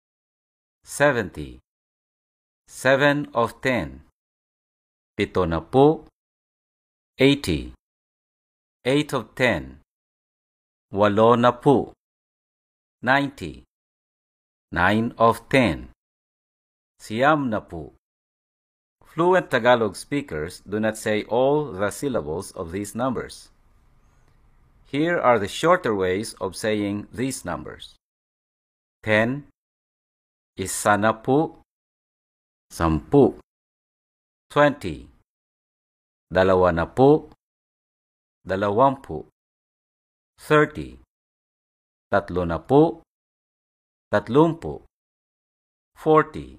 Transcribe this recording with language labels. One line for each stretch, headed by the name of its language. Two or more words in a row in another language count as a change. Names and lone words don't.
English: 70. 7 of 10.
Filipino: Pito na pu. 80.
English: 8 of 10.
Filipino: Walo na pu.
English: 90. 9 of 10.
Filipino: Siyam na pu.
English: Fluent Tagalog speakers do not say all the syllables of these numbers. Here are the shorter ways of saying these numbers. 10.
Filipino: Isa na pu.
English: 10. 20.
Filipino: Dalawa na pu. 20. 30. Tatlo na pu.
English: 30. 40.